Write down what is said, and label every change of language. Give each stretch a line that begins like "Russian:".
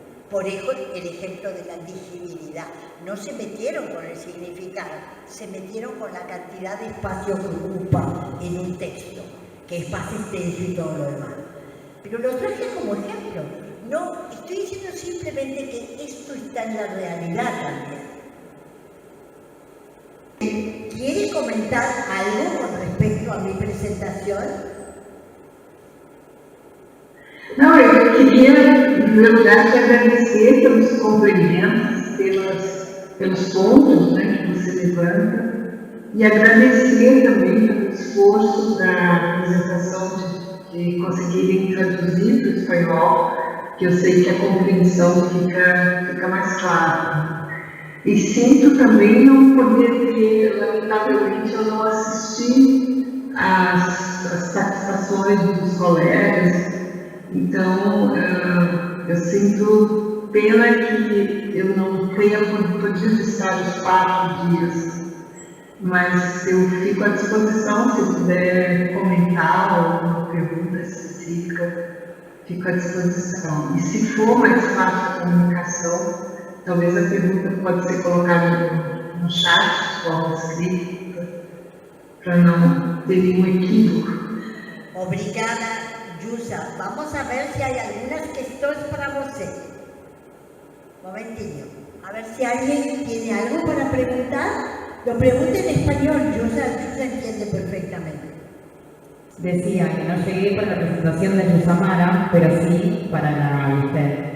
Spanish: Por eso el ejemplo de la legibilidad. No se metieron con el significado, se metieron con la cantidad de espacio que ocupa en un texto, que es más extenso y todo lo demás. Pero lo traje como ejemplo. No, estoy diciendo simplemente que esto está en la realidad también. ¿Quiere comentar algo con respecto a mi presentación?
Portuguese: Não, eu queria, em primeiro lugar, te agradecer pelos complementos, pelos pontos, né, que você levanta, e agradecer também pelo esforço da apresentação de conseguirem traduzir para o espanhol, que eu sei que a compreensão fica mais clara. E sinto também não poder ter, lamentavelmente, eu não assisti às satisfações dos colegas. Então, eu sinto pena que eu não tenha podido estar os 4 dias, mas eu fico à disposição, se puder comentar alguma pergunta específica, fico à disposição. E se for mais fácil a comunicação, talvez a pergunta pode ser colocada no chat, de forma escrita, para não ter nenhum equívoco. Obrigada.
Spanish: Yusa, vamos a ver si hay algunas que esto es para usted. Momentillo. A ver si alguien tiene algo para preguntar. Lo pregunte en español, Yusa entiende perfectamente. Decía que no llegué para la presentación de Yusamara, pero sí para la de usted.